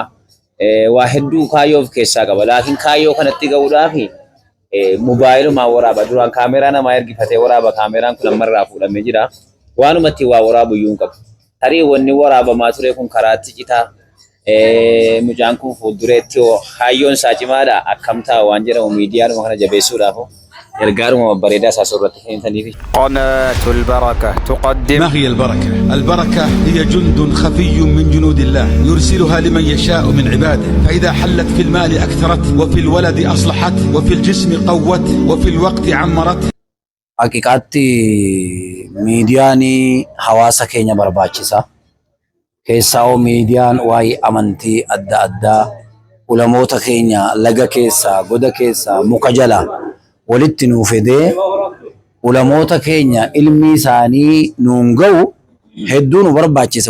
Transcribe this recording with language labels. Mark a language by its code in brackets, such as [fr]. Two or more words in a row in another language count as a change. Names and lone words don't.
[om] Waa hedduu kaayyoo of keessaa qaba. Laakiin kaayyoo kanatti ga'uudhaaf mobaayiluma waraaba duraan kaameraa namaa ergifatee waraaba kaameraan kun ammarraa fuudhamee jira waanumatti waa waraabu iyyuu hin qabu tarii wanni waraabamaa ture kun karaatti citaa mucaan kun fuuldureetti hayyoon isaa cimaadha akkam ta'a waan jedhamu miidiyaadhuma kana jabeessuudhaaf ergaadhuma babbareedaa isaa soorratti kennitaniif. [ar] قناة البركة تقدم. ما هي البركة؟ البركة هي جند خفي من جنود الله يرسلها لمن يشاء من عباده فإذا حلت في المال أكثرت وفي الولد أصلحت وفي الجسم قوت وفي الوقت عمرت. [om] Haqiqaatti miidiyaani hawaasa keenya barbaachisa. Keessaa miidiyaan waa'ee amantii adda addaa ulamoota keenya laga keessaa goda keessaa muka jalaa walitti nuu fedee ulamoota keenya ilmi isaanii nuun ga'u hedduu nu barbaachisa.